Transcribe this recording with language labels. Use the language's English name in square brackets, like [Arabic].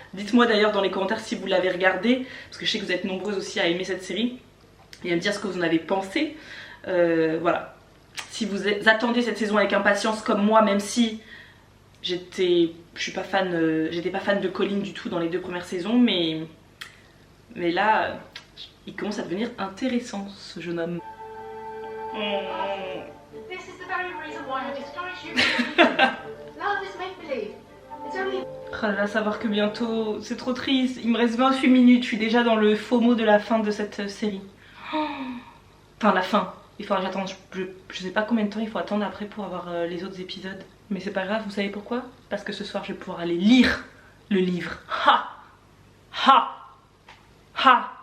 [French] Dites-moi d'ailleurs dans les commentaires si vous l'avez regardé, parce que je sais que vous êtes nombreuses aussi à aimer cette série, et à me dire ce que vous en avez pensé. Voilà, si vous attendez cette saison avec impatience comme moi, même si j'étais pas fan de Colin du tout dans les 2 premières saisons, mais là, il commence à devenir intéressant, ce jeune homme. [English] This is the very reason why I discourage you from believing. Love is make-believe. It's only... [French] Oh là là, savoir que bientôt, c'est trop triste. Il me reste 28 minutes, je suis déjà dans le FOMO de la fin de cette série. Enfin, la fin. Il faudra que j'attende, je sais pas combien de temps il faut attendre après pour avoir les autres épisodes. Mais c'est pas grave, vous savez pourquoi? Parce que ce soir, je vais pouvoir aller lire le livre. Ha! Ha! Ha!